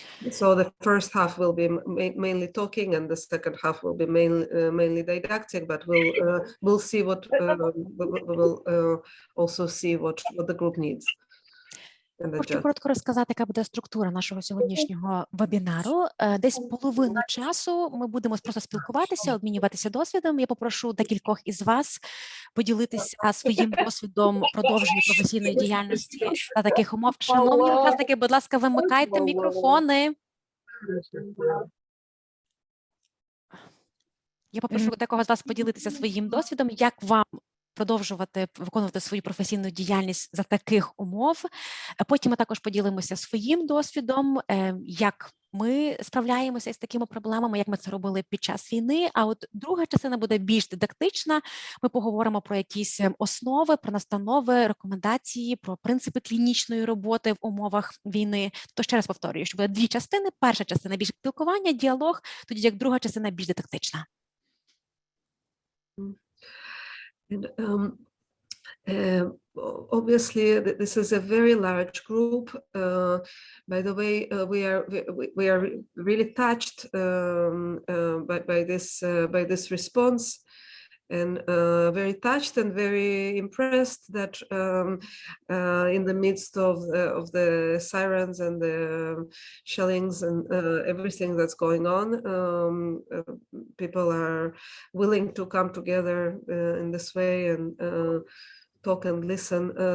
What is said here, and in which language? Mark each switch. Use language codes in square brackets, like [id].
[en] So the first half will be mainly talking, and the second half will be mainly didactic. But we'll see what we will also see what the group needs. [uk] Хочу коротко розказати, яка буде структура нашого сьогоднішнього вебінару. Десь половину часу ми будемо просто спілкуватися, обмінюватися досвідом. Я попрошу декількох із вас поділитися своїм досвідом продовження професійної діяльності та таких умов. Шановні учасники, будь ласка, вимикайте мікрофони. Я попрошу декого з вас поділитися своїм досвідом, як вам продовжувати виконувати свою професійну діяльність за таких умов. Потім ми також поділимося своїм досвідом, як ми справляємося з такими проблемами, як ми це робили під час війни. А от друга частина буде більш дидактична. Ми поговоримо про якісь основи, про настанови, рекомендації, про принципи клінічної роботи в умовах війни. То ще раз повторюю, що буде дві частини. Перша частина більш спілкування, діалог, тоді як друга частина більш дидактична. [en] And, obviously, this is a very large group. By the way, we are really touched by this response, and very touched and very impressed that in the midst of the sirens and the shellings and everything that's going on, people are willing to come together in this way and talk and listen.